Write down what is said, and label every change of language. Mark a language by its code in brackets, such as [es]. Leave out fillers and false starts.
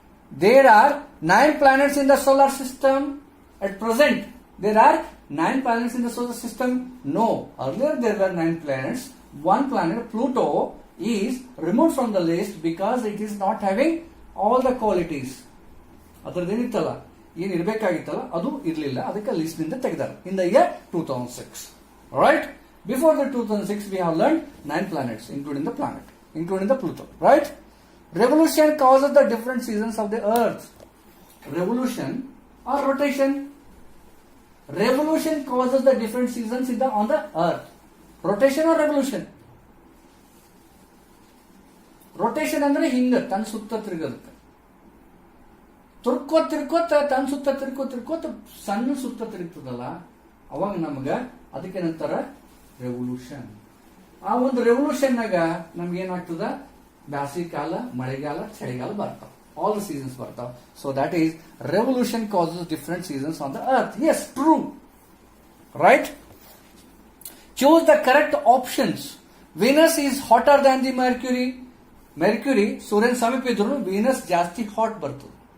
[en] There are 9 planets in the solar system. At present there are 9 planets in the solar system. No, earlier there were 9 planets. One planet, Pluto, is removed from the list because it is not having all the qualities. [kn] ಅದರದೇನಿತ್ತಲ್ಲ, ಏನು ಇರಬೇಕಾಗಿತ್ತಲ್ಲ ಅದು ಇರಲಿಲ್ಲ, ಅದಕ್ಕೆ list ನಿಂದ ತೆಗೆದಾರೆ [en] in the year 2006. Right? Before the 2006 we have learned 9 planets including the Pluto. Right? Revolution causes the different seasons of the earth. revolution or rotation? Revolution causes the different seasons on the earth. Rotation or revolution? [kn] Rotation ಅಂದ್ರೆ ಹಿಂಗ ತನ್ನ ಸುತ್ತ ತಿರುಗುತ್ತೆ, ತಿರ್ಕೋತ ತನ್ನ ಸುತ್ತ ತಿರ್ಕೋತ ಸಣ್ಣ ಸುತ್ತ ತಿರುಗ್ತದಲ್ಲ, ಅವಾಗ ನಮಗ ಅದಕ್ಕೆ ನಂತರ ರೆವಲ್ಯೂಷನ್. ಆ ಒಂದು ರೆವಲ್ಯೂಷನ್ ನಾಗ ನಮ್ಗೆ ಏನಾಗ್ತದ, ಬ್ಯಾಸಿಗೆ ಕಾಲ, ಮಳೆಗಾಲ, ಚಳಿಗಾಲ ಬರ್ತಾವ, [en] all the seasons [kn] ಬರ್ತಾವ. [en] So that is revolution causes different seasons on the earth. Yes, true, right. Choose the correct options. Venus is hotter than the Mercury. [kn] Mercury ಸೂರ್ಯನ ಸಮೀಪ ಇದ್ರು ವೀನಸ್ ಜಾಸ್ತಿ ಹಾಟ್ ಬರ್ತದೆ.